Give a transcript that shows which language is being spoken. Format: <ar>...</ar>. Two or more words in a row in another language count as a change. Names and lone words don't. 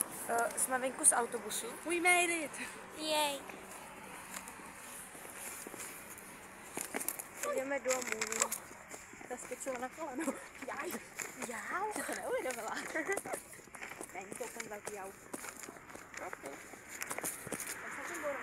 <cs>Jsme venku z autobusu.</cs> <en>We made it!</en> <cs>Jej. Jdeme domů. Zaskočila na koleno. Jaj! Já? Jsi to neuvědomila? Není to úplně velký jau. Okay. Já jsem borec.</cs>